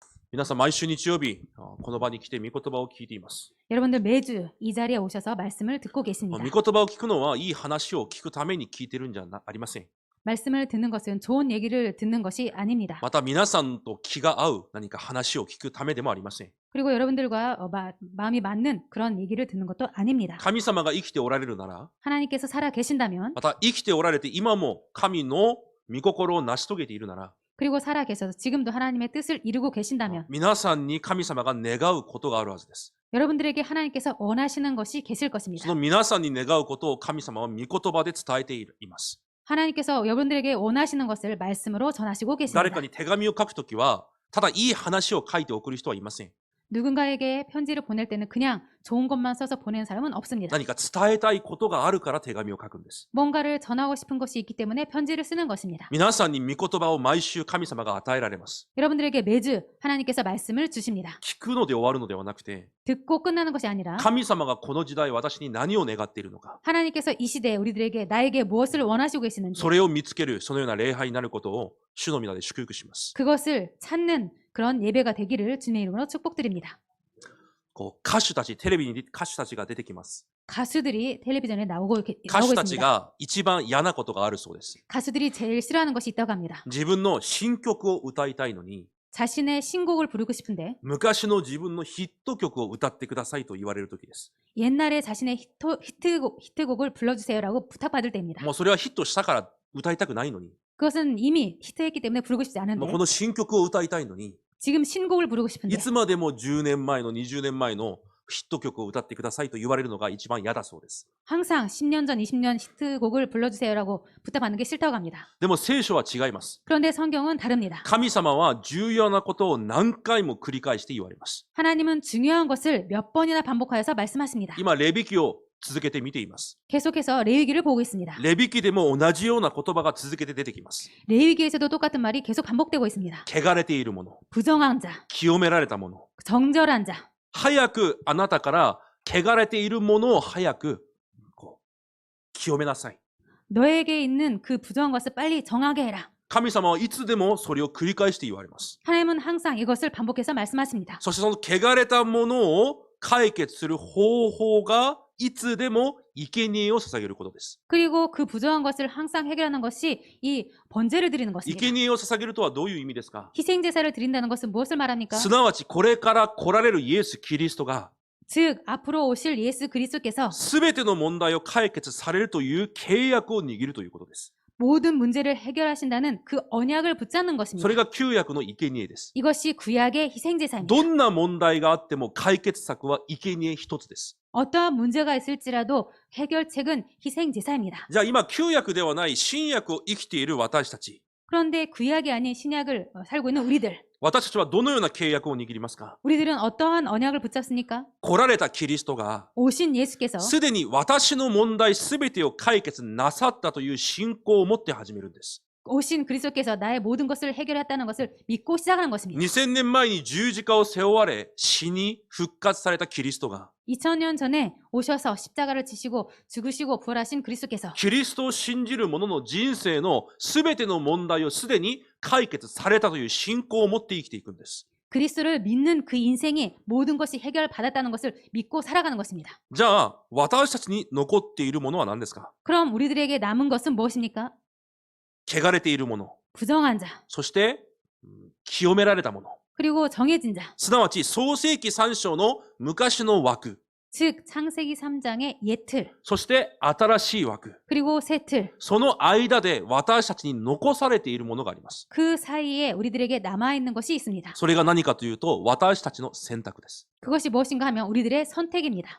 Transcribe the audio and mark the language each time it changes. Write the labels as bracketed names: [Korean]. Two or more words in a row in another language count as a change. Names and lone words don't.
[Japanese] 皆さん、毎週日曜日、この場に来て御言葉を聞いています。 [Korean] 여러분들 매주 이 자리에 오셔서 말씀을 듣고 [Japanese] 御 [Korean] 계십니다. [Japanese] 言葉を聞くのは、いい話を聞くために聞いてるんじゃありません。 [Korean] 말씀을 듣는 것은 좋은 얘기를 듣는 것이 아닙니다. [Japanese] また皆さんと気が合う何か話を聞くためでもありません。 [Korean] 그리고 여러분들과 마음이 맞는 그런 얘기를 듣는 것도 아닙니다. [Japanese] 神様が生きておられるなら、 [Korean] 하나님께서 살아 계신다면, [Japanese] また生きておられて今も神の御心を成し遂げているなら、 [Korean] 그리고 살아 계셔서 지금도 하나님의 뜻을 이루고 계신다면 [Japanese] 皆さんに神様が願うことがあるはずです。 [Korean] 여러분들에게 하나님께서 원하시는 것이 계실 [Japanese] そ [Korean] 것입니다. [Japanese] の皆さんに願うことを神様は御言葉で伝えています。 [Korean] 하나님께서 여러분들에게 원하시는 것을 말씀으로 전하시고 [Japanese] 誰 [Korean] 계십니다. [Japanese] かに手紙を書くときは、ただいい話を書いて送る人はいません。 [Korean] 누군가에게 편지를 보낼 때는 그냥 좋은 것만 써서 보내는 사람은 없습니다. [Japanese] 何か伝えたいことがあるから手紙を書くんです。 [Korean] 뭔가를 전하고 싶은 것이 있기 때문에 편지를 쓰는 것입니다. [Japanese] 皆さんに御言葉を毎週神様が与えられます。 [Korean] 여러분들에게 매주 하나님께서 말씀을 주십니다. [Japanese] 聞くので終わるのではなくて、 [Korean] 듣고 끝나는 것이 아니라 [Japanese] 神様がこの時代私に何を願っているのか、 [Korean] 하나님께서 이 시대에 우리들에게 나에게 무엇을 원하시고 계시는지 [Japanese] それを見つけるそのような礼拝になることを主の皆で祝福します。 [Korean] 그것을 찾는 그런 예배가 되기를 주님의 이름으로 축복드립니다. [Japanese] 歌手たち、テレビに歌手たちが出てきます。 [Korean] 가수들이 텔레비전에 나오고 [Japanese] 歌手たち [Korean] 있습니다. [Japanese] が一番嫌なことがあるそうです。 [Korean] 가수들이 제일 싫어하는 것이 있다고 합니다. [Japanese] 自分の新曲を歌いたいのに、 [Korean] 자신의 신곡을 부르고 싶은데 [Japanese] 昔の自分のヒット曲を歌ってくださいと言われる時です。 [Korean] 옛날에 자신의 히트곡을 불러주세요라고 부탁받을 때입니다. [Japanese] もうそれはヒットしたから歌いたくないのに、 [Korean] 그것은 이미 히트했기 때문에 부르고 싶지 [Japanese] も [Korean] 않은데 [Japanese] うこの新曲を歌いたいのに、 [Korean] 지금 신곡을 부르고 [Japanese] い [Korean] 싶은데 [Japanese] つまでも10年前の20年前のヒット曲を歌ってくださいと言われるのが一番嫌だそうです。 [Korean] 항상 10년 전, 20년 히트곡을 불러주세요라고 부탁받는 게 싫다고 합니다. [Japanese] でも聖書は違います。 [Korean] 그런데 성경은 다릅니다. [Japanese] 神様は重要なことを何回も繰り返して言われます。 [Korean] 하나님은 중요한 것을 몇 번이나 반복하여서 말씀하십니다. [Japanese] 今、レビ記を続けて見ています。 [Korean] 계속해서 레위기를 보고 있습니다. [Japanese] レビ記でも同じような言葉が続けて出てきます。 [Korean] 레위기에서도 똑같은 말이 계속 반복되고 있습니다. [Japanese] 汚れているもの、 [Korean] 부정한 자, [Japanese] 清められたもの、 [Korean] 정절한 자, [Japanese] 早くあなたから汚れているものを早く清めなさい。 [Korean] 너에게 있는 그 부정한 것을 빨리 정하게 해라. [Japanese] 神様はいつでもそれを繰り返して言われます。 [Korean] 하나님은 항상 이것을 반복해서 말씀하십니다. [Japanese] そしてその汚れたものを解決する方法がいつでも生贄を捧げることです。 [Korean] 그리고 그 부정한 것을 항상 해결하는 것이 이 번제를 드리는 것입니다. [Japanese] 生贄を捧げるとはどういう意味ですか？ [Korean] 희생제사를 드린다는 것은 무엇을 말합니까? [Japanese] すなわちこれから来られるイエス・キリストが [Korean] 즉 앞으로 오실 예수 그리스도께서 [Japanese] 全ての問題を解決されるという契約を握るということです。 [Korean] 모든 문제를 해결하신다는 그 언약을 붙잡는 [Japanese] そ [Korean] 것입니다. [Japanese] れが旧約の生贄です。 [Korean] 이것이 구약의 희생제사입니다. [Japanese] どんな問題があっても解決策は生贄一つです。 [Korean] 어떠한 문제가 있을지라도 해결책은 희생제사입니다. [Japanese] じゃあ今旧約ではない新約を生きている私たち。 [Korean] 그런데 구약이 아닌 신약을 살고 있는 우리들. [Japanese] 私たちはどのような契約を握りますか？ [Korean] 우리들은 어떠한 언약을 붙잡습니까? [Japanese] 来られたキリストが [Korean] 오신 예수께서 [Japanese] すでに私の問題すべてを解決なさったという信仰を持って始めるんです。 [Korean] 오신 그리스도께서 나의 모든 것을 해결했다는 것을 믿고 시작하는 것입니다. [Japanese] 2000 年前に十字架を背負われ死に復活されたキリストが [Korean] 2000년 전에 오셔서 십자가를 지시고 죽으시고 부활하신 그리스도께서 [Japanese] キリストを信じる者の人生のすべての問題をすでに解決されたという信仰を持って生きていくんです。 [Korean] 그리스도를 믿는 그 인생이 모든 것이 해결받았다는 것을 믿고 살아가는 것입니다. [Japanese] じゃあ私たちに残っているものは何ですか？ [Korean] 그럼 우리들에게 남은 것은 무엇입니까? [Japanese] 汚れているもの、 [Korean] 부정한 자, [Japanese] そして清められたもの、 [Korean] 그리고 정해진 자, [Japanese] すなわち創世記3章の昔の枠、 [Korean] 즉 창세기 3장의 옛 틀, [Japanese] そして新しい枠、 [Korean] 그리고 새 틀, [Japanese] その間で私たちに残されているものがあります。 [Korean] 그 사이에 우리들에게 남아있는 것이 있습니다. [Japanese] それが何かというと私たちの選択です。 [Korean] 그것이 무엇인가 하면 우리들의 선택입니다.